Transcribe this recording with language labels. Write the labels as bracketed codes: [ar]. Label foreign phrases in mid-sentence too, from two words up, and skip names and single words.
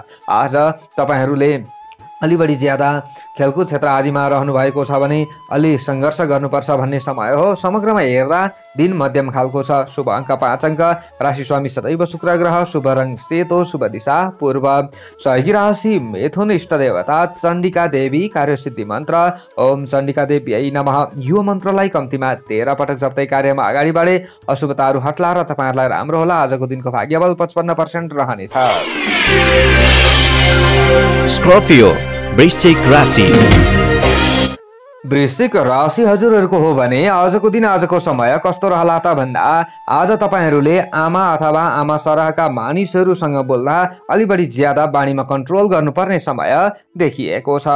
[ne] आज तपाईहरुले अलि बढी ज्यादा खेलकुद क्षेत्र आदिमा रहनु भएको छ भने अलि सङ्घर्ष गर्नुपर्छ भन्ने समय हो। समग्रमा हेर्दा दिन मध्यम खालको छ। शुभ अङ्क 5 अङ्क, राशि स्वामी सदैव शुक्र ग्रह, शुभ रङ सेतो, शुभ दिशा पूर्व। सहयोगी राशि मिथुन, इष्ट देवता चण्डिका देवी, कार्यसिद्धि मन्त्र [sa] ओम चण्डिका देवी नमः। [ne] यो मन्त्रलाई कम्तीमा 13 पटक जप्दै कार्यमा अगाडि बढे अशुभताहरू हट्ला र तपाईहरुलाई राम्रो होला। आजको दिनको भाग्यबल 55% रहनेछ। स्कर्पियो, वृश्चिक राशि। वृश्चिक राशि हजुरहरूको हो भने आजको दिन आजको समय कस्तो रहला त भन्दा आज तपाईहरुले आमा अथवा आमा सरहका मानिसहरूसँग बोल्दा अलि बढी ज्यादा बाणीमा कन्ट्रोल गर्नुपर्ने समय देखिएको छ।